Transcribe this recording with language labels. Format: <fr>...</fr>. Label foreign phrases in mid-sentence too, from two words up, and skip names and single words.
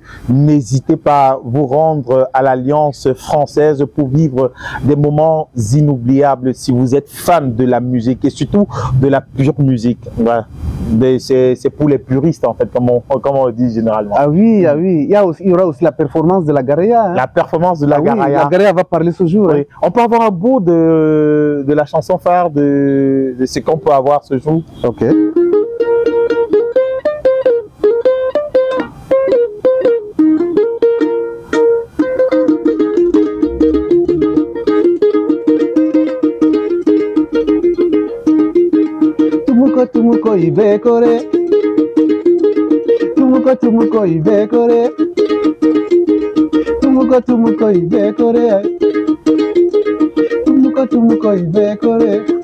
<fr>N'hésitez pas à vous rendre à l'Alliance française pour vivre des moments inoubliables si vous êtes fan de la musique et surtout de la pure musique. Ouais. C'est pour les puristes en fait, comme on dit généralement. Ah oui, ah oui. Il y aura aussi la performance de la Garaya. Hein. La performance de la Garaya. Oui, la Garaya va parler ce jour. Oui. Hein. On peut avoir un bout de la chanson phare de ce qu'on peut avoir ce jour. Ok.</fr> <ha>Tumuko ibekore, tumuko ibekore, tumuko ibekore, tumuko ibekore.</ha>